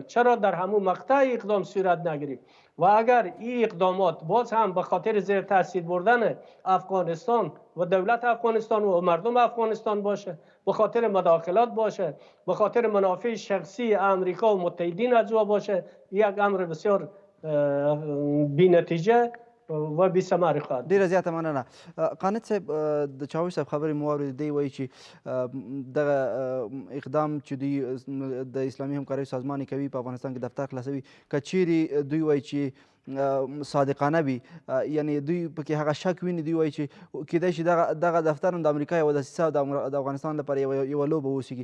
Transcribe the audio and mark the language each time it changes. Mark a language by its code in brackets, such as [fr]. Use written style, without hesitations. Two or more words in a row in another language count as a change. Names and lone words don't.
[fa] چرا در همون مقطع اقدام صورت نگیرید؟ و اگر این اقدامات باز هم به خاطر زیر تاثیر بردن افغانستان و دولت افغانستان و مردم افغانستان باشه، به خاطر مداخلات باشه، به خاطر منافع شخصی امریکا و متحدین از او باشه، یک امر بسیار بی نتیجه و بی ثمر خواهد. [ps] ډیره زیاته مننه. قانت صاحب، د چاوش صاحب خبرې مو واورېدې، دی وایي چې دغه اقدام چې دوی د اسلامي همکاریو سازمان کوي په افغانستان کې دفتر خلاصوي، که چیرې دوی وایي چې صادقانه وي، یعنی دوی پکې هغه شک ویني، دوی وایي چې کیدای شي دغه دفتر هم د امریکا یوه دسیسه او د افغانستان لپاره یوه لوبه واوسیږي.